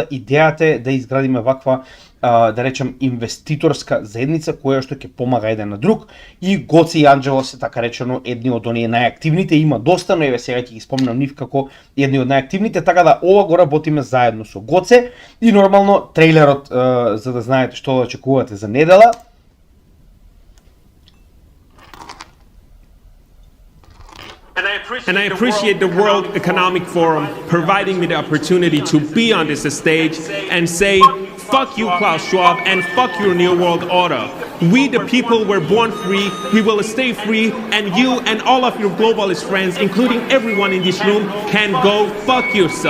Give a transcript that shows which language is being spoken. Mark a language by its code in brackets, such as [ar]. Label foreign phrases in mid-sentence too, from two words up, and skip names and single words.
[mk] Идејата е да изградиме ваква, да речем, инвеститорска заедница која што ќе помага еден на друг, и Гоце и Анџело се така речено едни од оние најактивните, има доста, но еве сега ќе ги спомнам нив како едни од најактивните, така да ова го работиме заедно со Гоце и нормално трейлерот, за да знаете што да очекувате за недела. [en] And I appreciate the World Economic Forum providing me the opportunity to be on this stage and say, fuck you, Klaus Schwab, and fuck your New World Order. We, the people, were born free, we will stay free, and you and all of your globalist friends, including everyone in this room, can go fuck yourself.